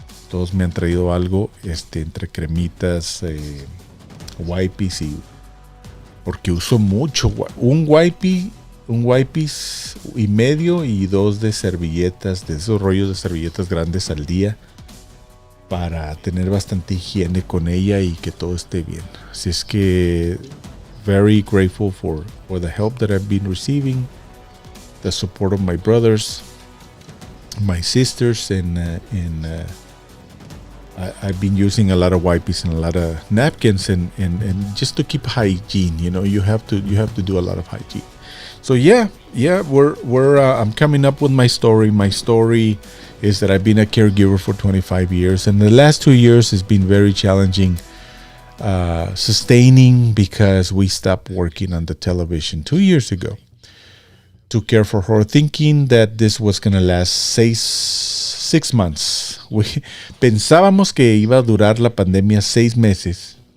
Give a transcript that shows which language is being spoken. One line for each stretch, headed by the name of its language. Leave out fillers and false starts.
Spanish: Todos me han traído algo, entre cremitas, wipes, porque uso mucho. Un wipes y medio y 2 de servilletas, de esos rollos de servilletas grandes al día, para tener bastante higiene con ella y que todo esté bien. Así es que
English: very grateful for the help that I've been receiving, the support of my brothers, my sisters, and I've been using a lot of wipes and a lot of napkins, and just to keep hygiene. You have to do a lot of hygiene. So yeah, we're I'm coming up with my story. My story is that I've been a caregiver for 25 years, and the last 2 years has been very challenging, sustaining, because we stopped working on the television 2 years ago to care for her, thinking that this was going to last 6 months.
Spanish: Pensábamos que iba a durar la pandemia 6 meses.